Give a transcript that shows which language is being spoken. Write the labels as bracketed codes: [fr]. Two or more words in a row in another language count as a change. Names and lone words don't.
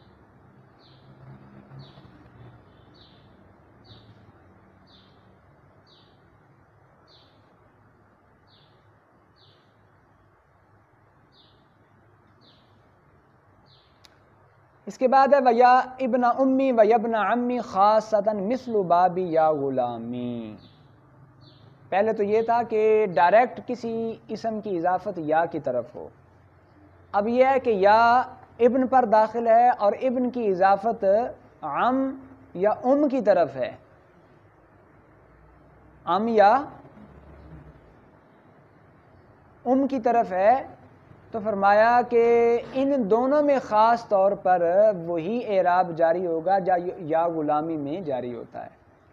[ur] اس کے بعد ہے [ar] وَيَا ابن امی وَيَا ابن عمی خاصتاً مثل بابی یا غلامی. [ur] پہلے تو یہ تھا کہ ڈائریکٹ کسی اسم کی اضافت یا کی طرف ہو. اب یہ ہے کہ یا ابن پر داخل ہے اور ابن کی اضافت عم یا کی طرف ہے، عم یا کی طرف ہے، تو فرمایا کہ ان دونوں میں خاص طور پر وہی اعراب جاری ہوگا [ar] یا غلامی [ur] میں جاری ہوتا ہے۔